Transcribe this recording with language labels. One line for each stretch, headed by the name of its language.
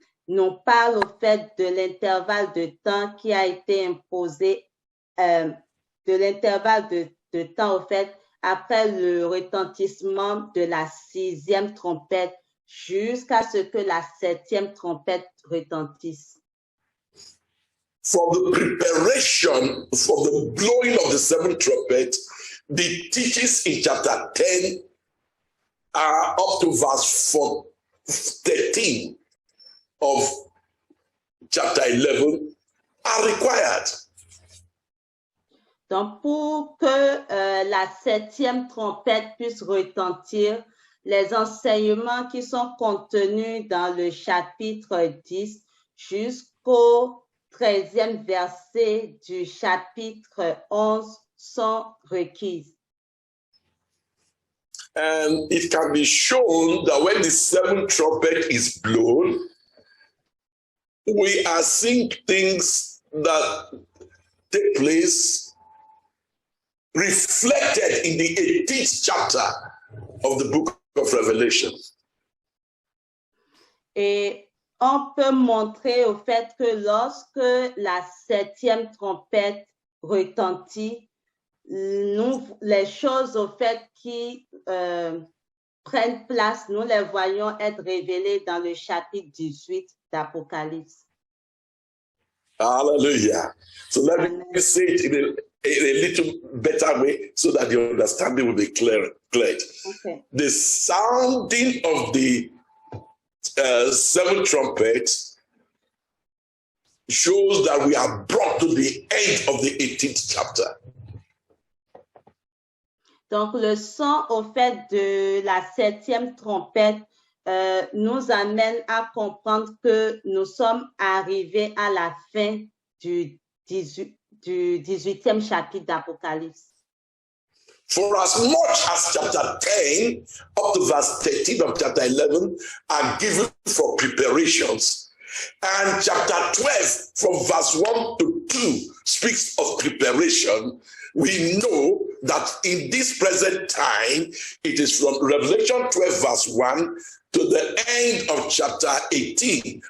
French: nous parle au fait de l'intervalle de temps qui a été imposé, de l'intervalle de temps au fait après le retentissement de la 6e trompette jusqu'à ce que la 7e trompette retentisse.
English: For the preparation for the blowing of the 7th trumpet, the teachings in chapter 10 are up to verse 13 of chapter 11 are required.
French: Donc, pour que la 7e trompette puisse retentir, les enseignements qui sont contenus dans le chapitre 10 jusqu'au 13e verset du chapitre 11 sont requises.
English: And it can be shown that when the 7th trumpet is blown, we are seeing things that take place reflected in the 18th chapter of the book of Revelation.
French: Et on peut montrer au fait que lorsque la 7e trompette retentit, les choses au fait qui prennent place, nous les voyons être révélées dans le chapitre 18 d'Apocalypse.
English: Hallelujah. So let me say it in a little better way so that your understanding will be clear. Okay. The sounding of the 7th trumpet shows that we are brought to the end of the 18th chapter.
French: Donc, le son au fait de la 7e trompette nous amène à comprendre que nous sommes arrivés à la fin du 18e chapitre d'Apocalypse.
English: For as much as chapter 10 up to verse 13 of chapter 11 are given for preparations, and chapter 12 from verse 1 to 2 speaks of preparation, we know that in this present time, it is from Revelation 12 verse 1 to the end of chapter 18.